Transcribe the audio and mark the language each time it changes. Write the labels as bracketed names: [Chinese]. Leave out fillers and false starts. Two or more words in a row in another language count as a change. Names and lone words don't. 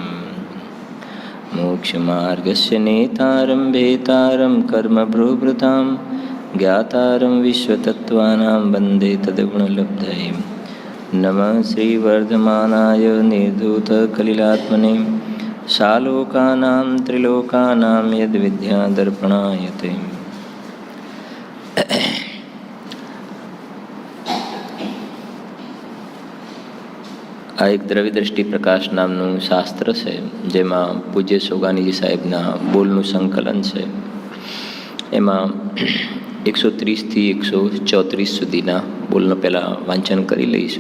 [Sanskrit] मोक्षमार्गस्य नेतारं भेतारं कर्मभ्रुभृतां ज्ञातारं विश्वतत्त्वानां वन्दे तद्गुणलब्धये नमः श्रीवर्धमानाय निर्धूतकलिलात्मने सालोकानां त्रिलोकानां यद्विद्यादर्पणायते। [Gujarati] આ એક દ્રવ્ય દ્રષ્ટિ પ્રકાશ નામનું શાસ્ત્ર છે, જેમાં પૂજ્ય સોગાનીજી સાહેબના બોલનું સંકલન છે. એમાં 130થી 134 સુધીના બોલનો પહેલાં વાંચન કરી લઈશું.